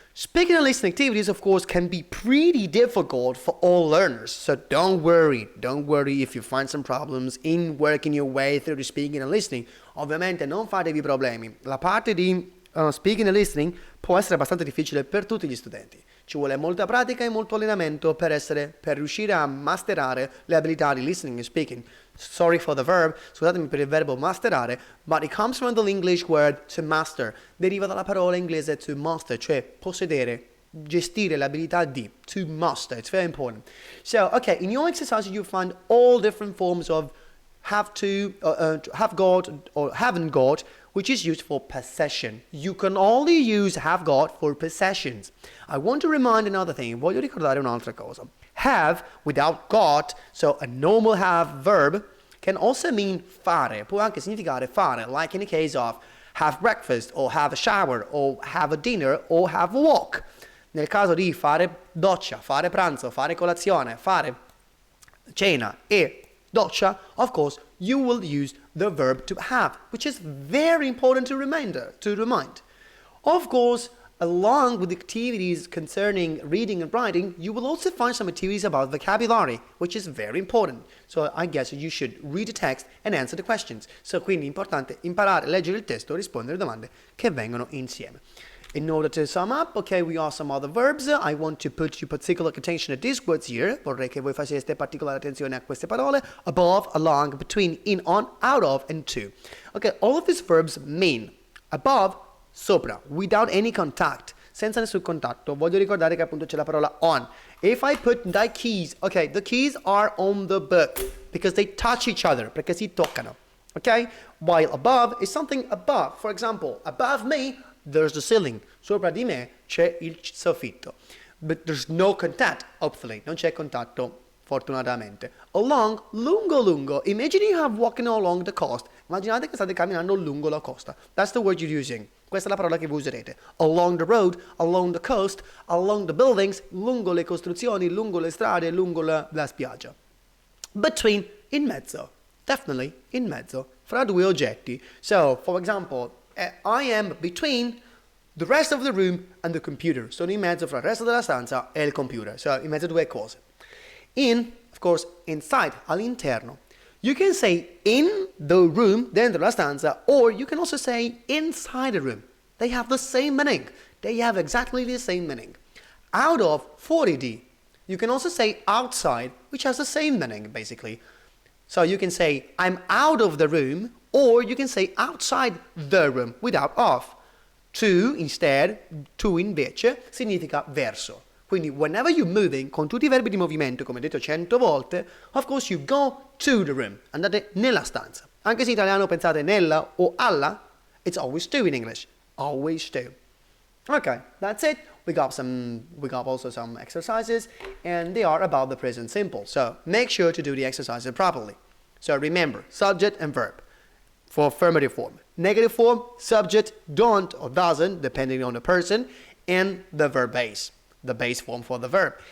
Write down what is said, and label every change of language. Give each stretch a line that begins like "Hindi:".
English: Speaking and listening activities of course can be pretty difficult for all learners, so don't worry if you find some problems in working your way through the speaking and listening.
Italian: Ovviamente non fatevi problemi, la parte di speaking and listening può essere abbastanza difficile per tutti gli studenti. Ci vuole molta pratica e molto allenamento per riuscire a masterare le abilità di listening and speaking.
English: Sorry for the verb,
Italian: scusatemi per il verbo masterare,
English: but it comes from the English word to master.
Italian: Deriva dalla parola inglese to master, cioè possedere, gestire l'abilità di, to master.
English: It's very important. So, okay, in your exercise you find all different forms of have to, have got or haven't got, which is used for possession. You can only use have got for possessions. I want to remind another thing,
Italian: voglio ricordare un'altra cosa.
English: Have without got, so a normal have verb, can also mean fare,
Italian: può anche significare fare,
English: like in the case of have breakfast, or have a shower, or have a dinner, or have a walk.
Italian: Nel caso di fare doccia, fare pranzo, fare colazione, fare cena e doccia,
English: of course, you will use the verb to have, which is very important to remind. Of course, along with activities concerning reading and writing, you will also find some activities about vocabulary, which is very important. So I guess you should read the text and answer the questions.
Italian: So quindi è importante imparare a leggere il testo e rispondere alle domande che vengono insieme.
English: In order to sum up, okay, we are some other verbs. I want to put you particular attention at these words here.
Italian: Vorrei che voi faceste particolare attenzione a queste parole.
English: Above, along, between, in, on, out of, and to. Okay, all of these verbs mean above, sopra, without any contact,
Italian: senza nessun contatto. Voglio ricordare che appunto c'è la parola on.
English: If I put the keys, okay, the keys are on the book because they touch each other,
Italian: perché si toccano.
English: Okay? While above is something above. For example, above me, there's the ceiling.
Italian: Sopra di me c'è il soffitto.
English: But there's no contact, hopefully.
Italian: Non c'è contatto, fortunatamente.
English: Along, lungo. Imagine you have walking along the coast.
Italian: Immaginate che state camminando lungo la costa.
English: That's the word you're using.
Italian: Questa è la parola che voi userete.
English: Along the road, along the coast, along the buildings,
Italian: lungo le costruzioni, lungo le strade, lungo la spiaggia. Between, in mezzo. Definitely in mezzo. Fra due oggetti.
English: So, for example, I am between the rest of the room and the computer.
Italian: Sono in mezzo fra il resto della stanza e il computer. So, in mezzo a due cose.
English: In, of course, inside, all'interno. You can say in the room,
Italian: dentro la stanza,
English: or you can also say inside the room. They have the same meaning. They have exactly the same meaning. Out of,
Italian: fuori di.
English: You can also say outside, which has the same meaning, basically. So you can say, I'm out of the room, or you can say outside the room, without of.
Italian: To, instead, to invece, significa verso. Quindi,
English: whenever you're moving,
Italian: con tutti i verbi di movimento, come detto 100 volte,
English: of course you go to the room.
Italian: Andate nella stanza. Anche se in italiano pensate nella o alla,
English: it's always to in English. Always to. Okay, that's it. We got also some exercises, and they are about the present simple. So make sure to do the exercises properly. So remember, subject and verb for affirmative form. Negative form, subject, don't or doesn't, depending on the person, and the verb base, the base form for the verb.